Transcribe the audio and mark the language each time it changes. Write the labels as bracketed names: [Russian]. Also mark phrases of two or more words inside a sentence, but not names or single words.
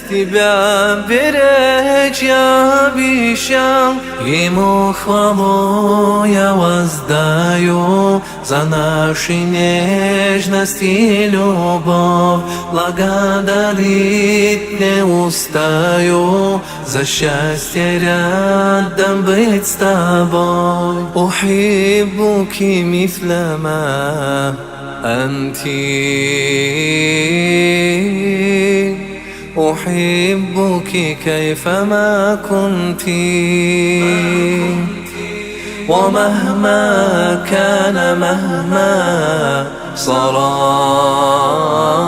[Russian] Тебя беречь я обещал, ему хвалу я воздаю за наши нежность и любовь. Благодарить не устаю за счастье рядом быть с тобой. [Arabic] أحبك مثل ما أنت، أحبك كيفما كنت، ومهما كان مهما صرا